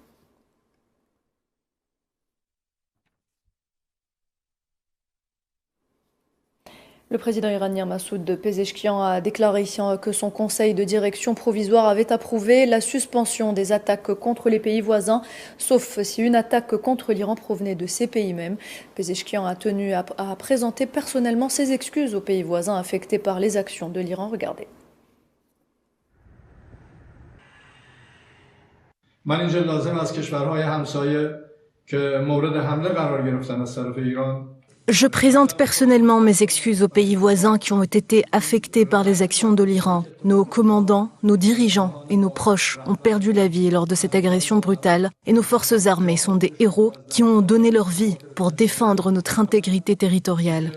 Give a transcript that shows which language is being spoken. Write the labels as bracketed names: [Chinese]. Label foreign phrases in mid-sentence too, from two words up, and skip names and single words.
[French] Le président iranien Massoud Pezeshkian a déclaré que son conseil de direction provisoire avait approuvé la suspension des attaques contre les pays voisins, sauf si une attaque contre l'Iran provenait de ces pays mêmes. Pezeshkian a tenu à présenter personnellement ses excuses aux pays voisins affectés par les actions de l'Iran. Regardez. [Persian] من اینجا لازم از کشورهای همسایه که مورد حمله قرار گرفتن از طرف ایران. [French] Je présente personnellement mes excuses aux pays voisins qui ont été affectés par les actions de l'Iran. Nos commandants, nos dirigeants et nos proches ont perdu la vie lors de cette agression brutale et nos forces armées sont des héros qui ont donné leur vie pour défendre notre intégrité territoriale.